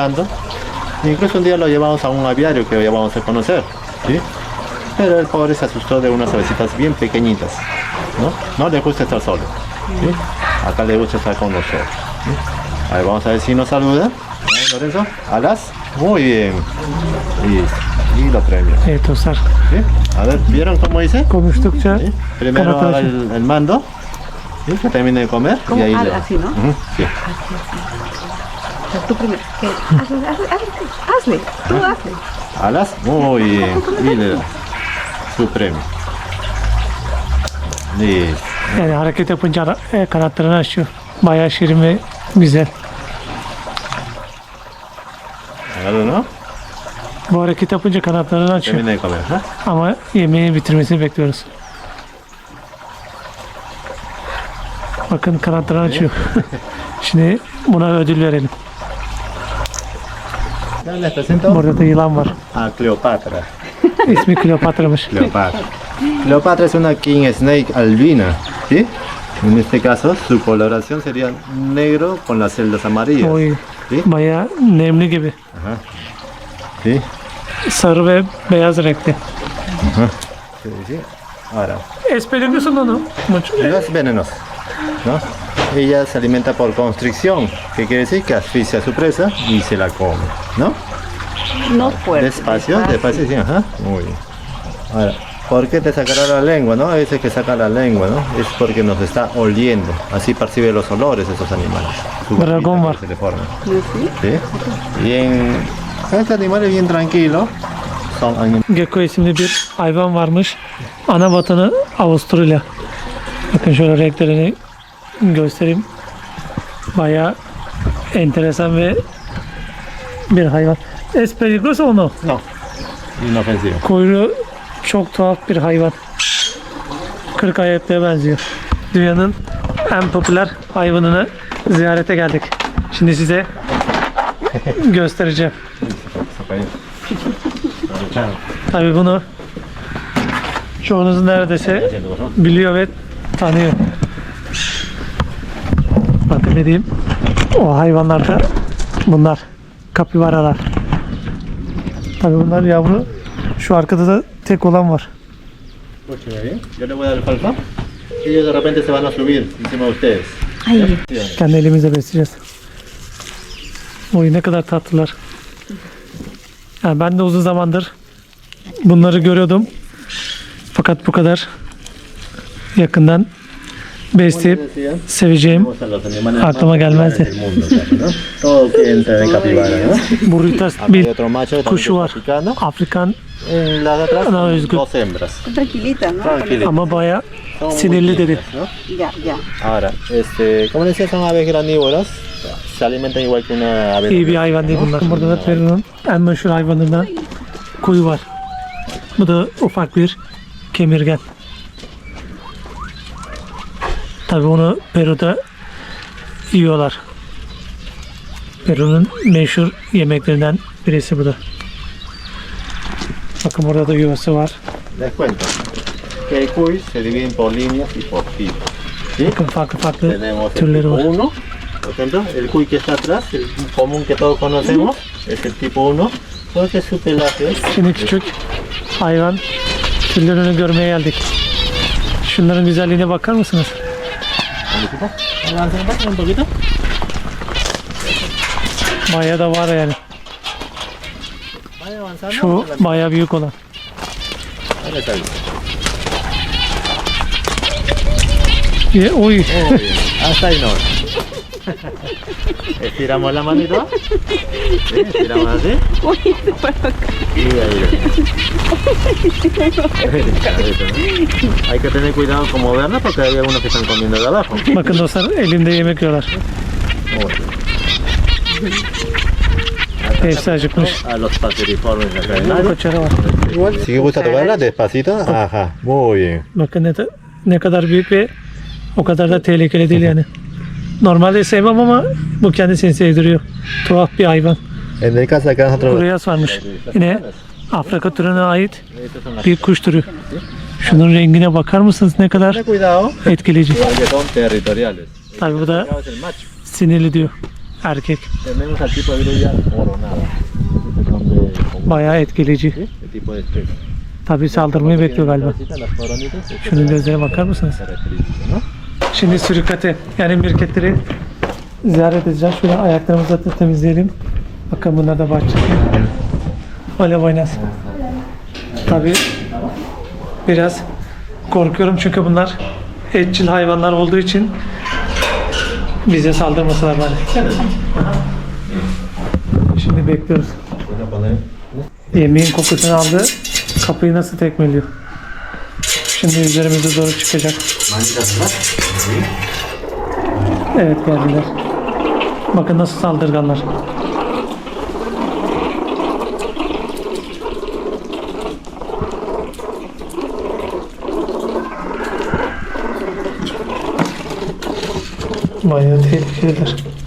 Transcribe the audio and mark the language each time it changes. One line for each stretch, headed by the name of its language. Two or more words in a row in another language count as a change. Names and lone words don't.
Spanish: Incluso un día lo llevamos a un aviario que ya vamos a conocer. ¿sí? Pero el pobre se asustó de unas avecitas bien pequeñitas, ¿no? No le gusta estar solo, ¿sí? Acá le gusta estar con nosotros, ¿sí? A ver, vamos a ver si nos saluda. ¿Eh, Lorenzo? ¿Alas? Muy bien. Listo. Y lo premio.
Turkish: Evet dostlar.
Spanish: ¿Sí? A ver, ¿vieron cómo hice?
Turkish: Konuştukça
Spanish: ¿Sí? Primero
Turkish: kanatlar
Spanish: haga
Turkish: açıyor.
Spanish: el mando, ¿sí? Que termine de comer Como y ahí le... así, ¿no? Ujú, sí. O sea, tú primero. ¿Qué? Hazle. Tú hazle. Alas, muy bien. Y le da su premio. Listo.
Turkish: Yani hareket yapınca kanatlarını açıyor. Bayağı şirin ve güzel.
Spanish: Claro, ¿no?
Turkish: Bu hareket yapınca kanatlarını açıyor.
Spanish: Termine de comer. ¿Ah?
Turkish: Ama yemeği bitirmesini bekliyoruz. Bakın kanatlarını açıyor. Şimdi buna ödül verelim.
Spanish: Ya les presento
Turkish: Burada da yılan var.
Spanish: a Cleopatra.
Turkish: İsmi Kleopatra'mış.
Spanish: Cleopatra. Cleopatra es una
English: king snake
Spanish: albina, ¿sí? En este caso, su coloración sería negro con las celdas amarillas.
Turkish: Oy,
Spanish: ¿Sí?
Turkish: bayağı nemli gibi.
Spanish: Ajá. ¿Sí?
Turkish: Sarı ve beyaz renkli.
Spanish: Sí, sí. Ahora, Es peligroso no? Mucho. no es venenosa, ¿no? Ella se alimenta por constricción, que quiere decir que asfixia a su presa y se la come, ¿no? No fuerte. Despacio, despacio, sí, ajá. Muy bien. Ahora, ¿por qué te sacará la lengua, no? A veces que saca la lengua, ¿no? Es porque nos está oliendo. Así percibe los olores esos animales. Su Dragón boquita
Turkish: var.
Spanish: que se le forma. ¿Sí? ¿Sí? Bien. Este animal es bien tranquilo. Son animales.
Turkish: Gecko isimli bir hayvan varmış. Ana vatanı Avusturya. Bakın şöyle renklerini göstereyim. Bayağı enteresan ve bir hayvan. Es peligroso o no? No, inofensivo. Kuyruğu çok tuhaf bir hayvan. 40 ayaklıya benziyor. Dünyanın en popüler hayvanını ziyarete geldik. Şimdi size göstereceğim. Tabii bunu çoğunuz neredeyse biliyor ve tanıyor. Bakın ne diyeyim. O hayvanlarda bunlar kapibaralar. Tabii bunlar yavru. Şu arkada da tek olan var.
Spanish: Escúcheme bien. Yo le voy a dar el falcón. Ellos de repente se van a subir encima de ustedes. Ay.
Turkish: Kendi elimizle besleyeceğiz. Oy ne kadar tatlılar. Yani ben de uzun zamandır bunları görüyordum. Fakat bu kadar yakından besleyip seveceğim
Spanish: Vamos a los animales
Turkish: aklıma
Spanish: más
Turkish: gelmezdi.
Spanish: populares del mundo, casi, ¿no? Todo quiere entrar en capibara, ¿no? Burritos Acá hay
Turkish: bir
Spanish: otro macho también
Turkish: kuşu
Spanish: que
Turkish: var.
Spanish: está picando.
Turkish: Afrikan
Spanish: En la de atrás, No, es good. dos hembras. Tranquilita, ¿no? Tranquilitas.
Turkish: ama bayağı
Spanish: Son muy
Turkish: sinirli dedi.
Spanish: limpias, ¿no? Ya, ya. Ahora, como decía, son aves granívoras. Se alimentan igual que una ave.
Turkish: İyi bir hayvan değil bunlar. Burada da Peru'nun en meşhur hayvanlarından kuyu var. Bu da ufak bir kemirgen. Tabii onu Peru'da yiyorlar. Peru'nun meşhur yemeklerinden birisi bu da. Bakın burada da yuvası var.
Spanish: Les cuento que el cuy se dividen por líneas y por tipos. ¿Sí?
Turkish: Bakın farklı farklı
Spanish: Tenemos el
Turkish: türleri
Spanish: tipo
Turkish: var.
Spanish: 1, por ejemplo, el cuy que está atrás, el común que todos conocemos, es el tipo 1, porque su pelaje
Turkish: Şimdi küçük hayvan türlerini görmeye geldik. Şunların güzelliğine bakar mısınız?
Spanish: Avancen un poquito.
Turkish: Bayağı da var yani.
Spanish: Vaya avanzando.
Turkish: Şu bayağı büyük olan.
Spanish: Ahora está bien.
Turkish: Oy.
Spanish: Muy bien. Hasta ahí no. Estiramos la manito. ¿Sí? Estiramos así. Uy, se fue acá. Y ahí. Hay que tener cuidado con moverla porque hay algunos que están comiendo de abajo.
Turkish: Bakın dostlar elimde yemek yiyorlar. Hepsi acıkmış.
Spanish: A los paseriformes de acá.
Turkish: Koçarı var.
Spanish: Si gusta tocarla despacito. Ajá. Muy bien.
Turkish: Bakın ne kadar büyük ve o kadar da tehlikeli değil yani. Normalde sevmem ama bu kendisini sevdiriyor. Tuhaf bir hayvan.
Spanish: En el caso acá nosotros.
Turkish: Kuruyas varmış. Yine Afrika türüne ait bir kuş türü. Şunun rengine bakar mısınız ne kadar
Spanish: Ten cuidado.
Turkish: etkileyici.
Spanish: Porque son territoriales.
Turkish: Tabii bu da
Spanish: Es el macho.
Turkish: sinirli diyor erkek.
Spanish: Tenemos al tipo de grulla coronada. Estos son de
Turkish: Bayağı etkileyici.
Spanish: ¿sí? ¿Qué tipo de estrés?
Turkish: Tabii saldırmayı bekliyor galiba.
Spanish: Las coronitas, esto
Turkish: Şunun
Spanish: es
Turkish: gözlerine bakar mısınız?
Spanish: característico, ¿no?
Turkish: Şimdi sürükate yani mirketleri ziyaret edeceğiz. Şöyle ayaklarımızı da temizleyelim. Bakın bunlar da bahçe.
Spanish: Hola buenas.
Turkish: Tabii biraz korkuyorum çünkü bunlar etçil hayvanlar olduğu için bize saldırmasalar bari. Şimdi bekliyoruz.
Spanish: Voy a poner
Turkish: Yemeğin kokusunu aldı. Kapıyı nasıl tekmeliyor. Şimdi üzerimize doğru çıkacak.
Spanish: manitas atrás. ¿sí?
Turkish: Evet geldiler. Bakın nasıl saldırganlar. Bayağı tehlikeliler.